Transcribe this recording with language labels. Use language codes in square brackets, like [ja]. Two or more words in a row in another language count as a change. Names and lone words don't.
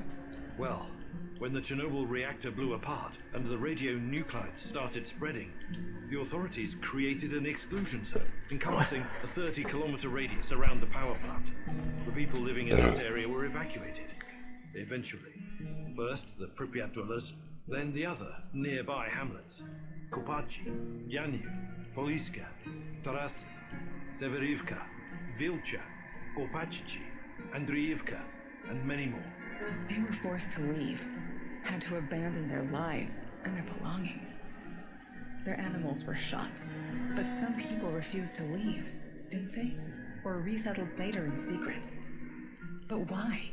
[en] Well, when the Chernobyl reactor blew apart and the radionuclides started spreading, the authorities created an exclusion zone encompassing a 30-kilometer radius around the power plant. The people living in that area were evacuated. Eventually, first the Pripyat dwellers, then the other nearby hamlets: Kopachi, Yanyu, Poliska, Taras, Severivka, Vilcha, Kopachichi, Andriivka, and many more. They were forced to leave, had to abandon their lives and their belongings. Their animals were shot. But some people refused to leave, didn't they? Or resettled later in secret. But why?